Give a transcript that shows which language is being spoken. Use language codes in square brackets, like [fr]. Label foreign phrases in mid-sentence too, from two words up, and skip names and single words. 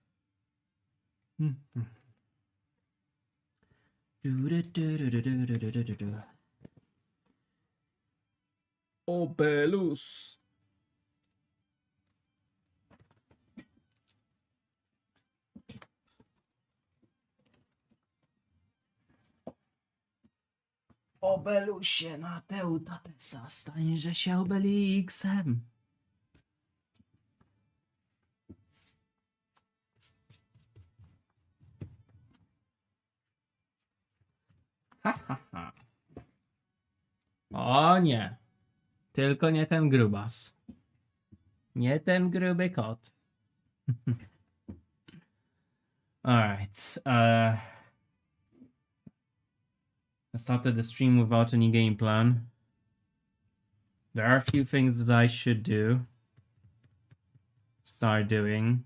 [pl] Obelus. Obelusie na Teutatesa, stańże się Obelixem. Ha, ha, ha. O nie. Tylko nie ten grubas. Nie ten gruby kot. [en] Alright. I started the stream without any game plan. There are a few things that I should start doing.